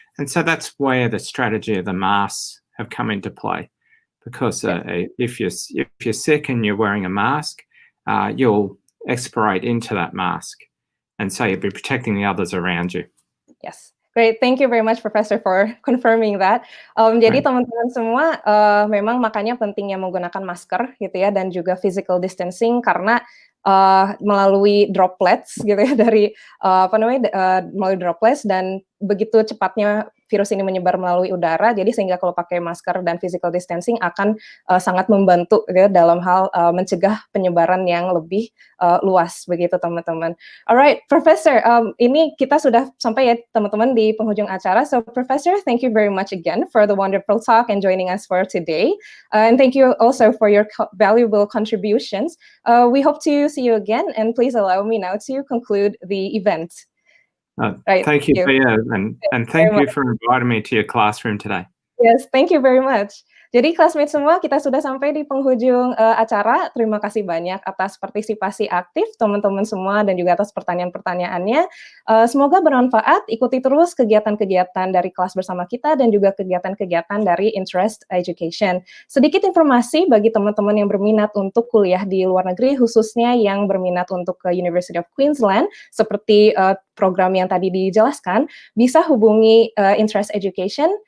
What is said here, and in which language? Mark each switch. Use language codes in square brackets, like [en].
[en] And so that's where the strategy of the masks have come into play. Because if you're sick and you're wearing a mask, you'll expirate into that mask. And so you'll be protecting the others around you. Yes. Great, thank you very much, Professor, for confirming that. [id] Jadi teman-teman semua, memang makanya pentingnya menggunakan masker gitu ya, dan juga physical distancing karena melalui droplets gitu ya dari melalui droplets, dan begitu cepatnya virus ini menyebar melalui udara, jadi sehingga kalau pakai masker dan physical distancing akan sangat membantu gitu ya, dalam hal mencegah penyebaran yang lebih luas begitu teman-teman. Alright, Professor, ini kita sudah sampai ya teman-teman di penghujung acara. [en] So Professor, thank you very much again for the wonderful talk and joining us for today. And thank you also for your valuable contributions. We hope to see you again, and please allow me now to conclude the event. Right, thank you, Pia, and thank you for inviting me to your classroom today. Yes, thank you very much. [id] Jadi classmates semua, kita sudah sampai di penghujung acara. Terima kasih banyak atas partisipasi aktif teman-teman semua dan juga atas pertanyaan-pertanyaannya. Semoga bermanfaat. Ikuti terus kegiatan-kegiatan dari kelas bersama kita dan juga kegiatan-kegiatan dari Interest Education. Sedikit informasi bagi teman-teman yang berminat untuk kuliah di luar negeri, khususnya yang berminat untuk ke University of Queensland, seperti program yang tadi dijelaskan, bisa hubungi Interest Education.